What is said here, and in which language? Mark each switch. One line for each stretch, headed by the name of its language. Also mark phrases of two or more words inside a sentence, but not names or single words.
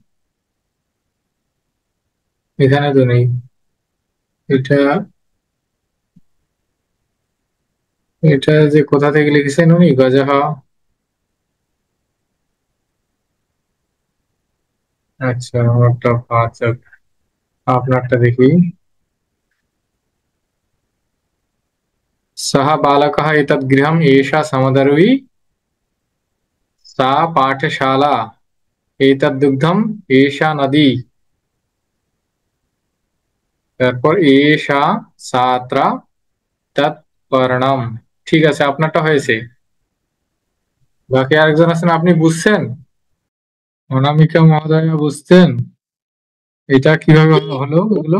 Bangla: এখানে তো নেই। এটা এটা যে কোথা থেকে লিখেছেন উনি, গজাহা। আচ্ছা, আমারটা আচ্ছা, আপনারটা দেখি।
Sanskrit: सः बालकः एतत् गृहम् एषा समदर्वी सा पाठशाला एतत् दुग्धम् एषा नदी। তারপর এষা ছাত্রা তৎ পর্ণম।
Bangla: ঠিক আছে, আপনারটা হয়েছে। বাকি আরেকজন আছেন, আপনি বুঝছেন? অনামিকা মহোদয়া বুঝছেন এটা কিভাবে হলো এগুলো?